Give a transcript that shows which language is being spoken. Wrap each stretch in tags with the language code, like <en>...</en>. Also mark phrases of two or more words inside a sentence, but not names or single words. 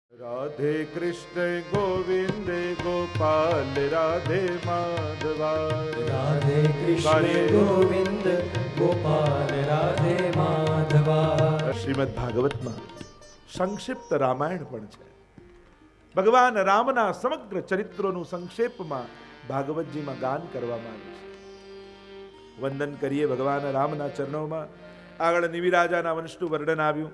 <gu>राधे कृष्ण गोविंद गोपाल राधे माधवा राधे कृष्ण गोविंद गोपाल राधे माधवा. શ્રીમદ ભાગવતમાં સંક્ષિપ્ત રામાયણ પણ છે. ભગવાન રામના સમગ્ર ચરિત્રોનું સંક્ષેપમાં ભાગવતજીમાં ગાન કરવામાં આવ્યું છે. વંદન કરીએ ભગવાન રામના ચરણોમાં. આગળ નિવિરાજાના વંશનું વર્ણન આવ્યું.</gu>